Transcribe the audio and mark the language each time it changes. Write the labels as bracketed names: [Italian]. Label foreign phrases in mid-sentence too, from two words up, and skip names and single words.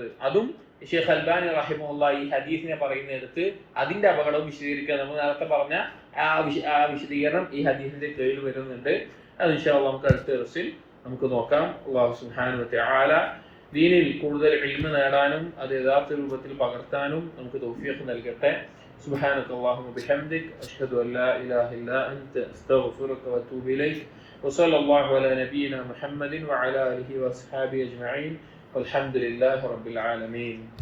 [Malayalam] അതും ഷെയ്ഖ് അൽബാനി റഹിമഹുല്ലാഹ് ഈ ഹദീസിനെ പറയുന്നിടത്ത് അതിന്റെ അപകടവും വിശദീകരിക്കാൻ നമ്മൾ നേരത്തെ പറഞ്ഞ ആ വിശദീകരണം ഈ ഹദീസിന്റെ കീഴിൽ വരുന്നുണ്ട്. അത് [Arabic] إن شاء الله [Malayalam] നമുക്ക് അടുത്ത ദിവസത്തിൽ നമുക്ക് നോക്കാം. [Arabic] الله سبحانه وتعالى [Malayalam] ദീനിൽ കൂടുതൽ ഇൽമ് നേടാനും അത് യഥാർത്ഥ രൂപത്തിൽ പകർത്താനും നമുക്ക് തൗഫീഖ് നൽകട്ടെ. [Arabic] سبحانك اللهم وبحمدك أشهد أن لا إله إلا أنت أستغفرك وأتوب إليك وصلى الله على نبينا محمد وعلى آله وأصحابه أجمعين والحمد لله رب العالمين.